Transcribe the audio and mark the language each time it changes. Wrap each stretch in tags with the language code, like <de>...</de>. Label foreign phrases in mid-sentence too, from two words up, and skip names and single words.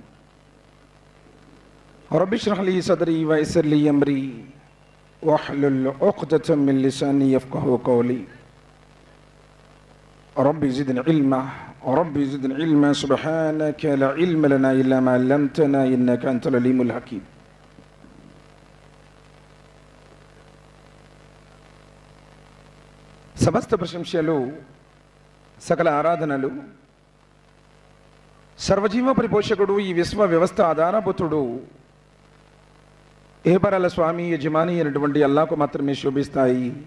<ar>رب اشرح لي صدري ويسر لي أمري واحلل عقدة من لساني يفقهوا قولي. ربي زدني علما ربي زدني علما سبحانك لا علم لنا إلا ما علمتنا إنك أنت العليم الحكيم.</ar> <te>సమస్త ప్రశంసలు సకల ఆరాధనలు సర్వజీవ పరిపోషకుడు ఈ విశ్వ వ్యవస్థ ఆధారభూతుడు ఏపరాల స్వామి యజమాని అయినటువంటి అల్లాహ్కు మాత్రమే శోభిస్తాయి.</te>